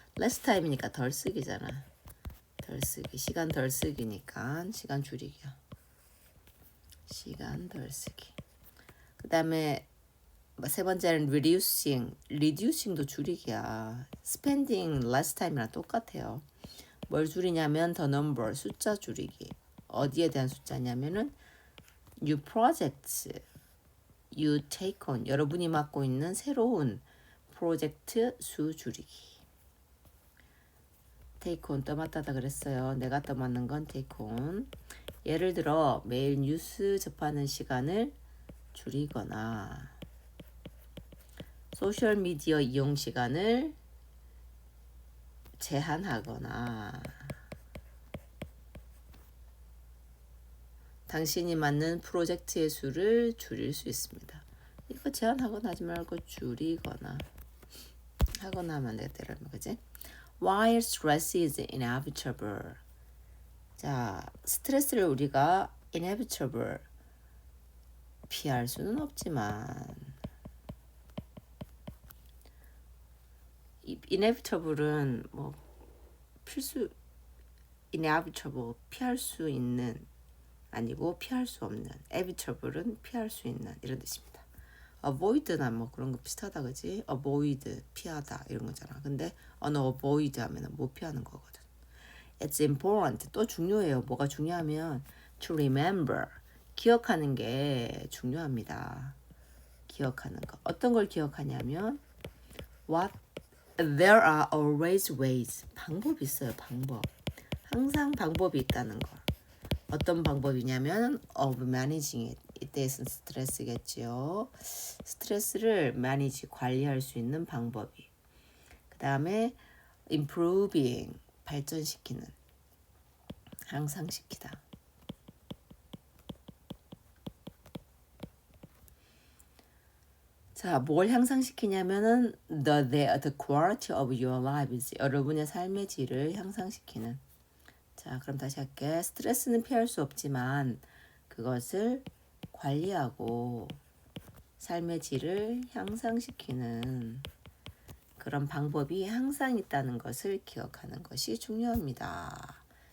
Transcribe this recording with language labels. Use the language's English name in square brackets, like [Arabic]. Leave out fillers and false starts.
[English] less time [Korean] 이니까 덜 쓰기잖아. 덜 쓰기. 시간 덜 쓰기니까 시간 줄이기야. 시간 덜 쓰기. 그 다음에 세 번째는 reducing도 줄이기야. [English] spending less time이랑 [Korean] 똑같아요. 뭘 줄이냐면 [English] the number, [Korean] 숫자 줄이기. 어디에 대한 숫자냐면은 [English] new projects you take on, [Korean] 여러분이 맡고 있는 새로운 프로젝트 수 줄이기. take on 떠맡다다 그랬어요. 내가 떠맡는 건 take on. 예를 들어 매일 뉴스 접하는 시간을 줄이거나 소셜 미디어 이용 시간을 제한하거나 당신이 맡는 프로젝트의 수를 줄일 수 있습니다. 이거 제한하거나 하지 말고 줄이거나 하거나 하면 되겠다. 그지? [English] While stress is inevitable. [Korean] 자, 스트레스를 우리가 inevitable 피할 수는 없지만 inevitable은 뭐 inevitable 피할 수 있는 아니고 피할 수 없는, evitable은 피할 수 있는 이런 뜻입니다. avoid나 뭐 그런 거 비슷하다 그지? avoid 피하다 이런 거잖아. 근데 unavoid 하면은 못 피하는 거거든. [English] It's important [Korean] 또 중요해요. 뭐가 중요하면 to remember 기억하는 게 중요합니다. 기억하는 거. 어떤 걸 기억하냐면 [English] what there are always ways. [Korean] 방법이 있어요. 방법. 항상 방법이 있다는 거. 어떤 방법이냐면 [English] of managing it. [Korean] 이때에서는 스트레스겠지요. 스트레스를 manage, 관리할 수 있는 방법이. 그 다음에 improving, 발전시키는, 향상시키다. 자, 뭘 향상시키냐면은 [English] the quality of your lives. [Korean] 여러분의 삶의 질을 향상시키는. 자, 그럼 다시 할게. 스트레스는 피할 수 없지만 그것을 관리하고 삶의 질을 향상시키는 그런 방법이 항상 있다는 것을 기억하는 것이 중요합니다.